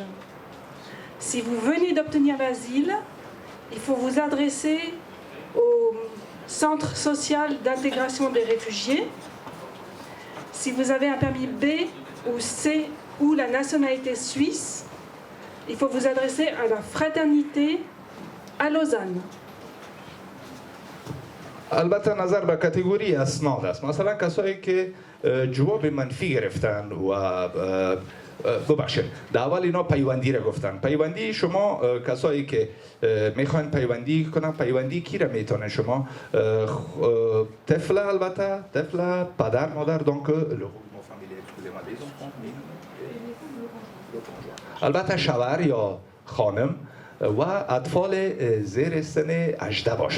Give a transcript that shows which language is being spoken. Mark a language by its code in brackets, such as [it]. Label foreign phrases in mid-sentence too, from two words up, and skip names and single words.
[fr] Si vous venez d'obtenir l'asile, il faut vous adresser au Centre social d'intégration des réfugiés. Si vous avez un permis B ou C ou la nationalité suisse, il faut vous adresser à la fraternité à Lausanne. [fa] البته نظر به کاتگوری اسناد است. مثلا کسایی که جواب منفی گرفتن و ببخشید در اول اینا پیوندی را گفتن. پیوندی شما کسایی که میخواین پیوندی کنن، پیوندی کی را میتونه شما طفل، البته طفل، پدر، مادر، دونک البته شوهر یا خانم و اطفال زیر سن 18 باشن.